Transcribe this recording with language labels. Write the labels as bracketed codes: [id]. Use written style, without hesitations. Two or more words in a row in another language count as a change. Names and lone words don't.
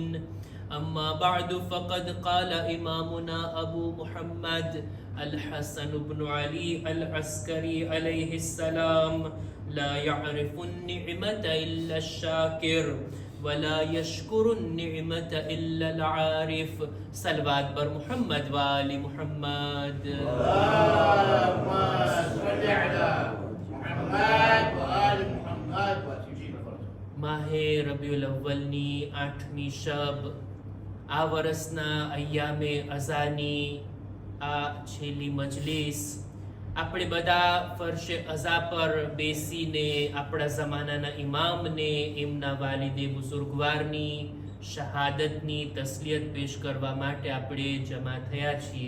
[ar] أما بعد فقد قال إمامنا أبو محمد الحسن بن علي العسكري عليه السلام: لا يعرف النعمة إلا الشاكر ولا يشكر النعمة إلا العارف. [fa] صلوات بر محمد وآل محمد. [ar] اللهم صل على محمد وآل محمد وتجيب فرجه. [gu] માહે રબીઉલ અવ્વલની 8મી શબ, આ વર્ષના અય્યામે અઝાની આ છેલ્લી મજલિસ આપણે બધા ફરશે અઝા પર બેસીને આપણા જમાનાના ઇમામને એમના વાલિદે બુઝુર્ગવારની શહાદતની તસ્લિયત પેશ કરવા માટે આપણે જમા થયા છીએ.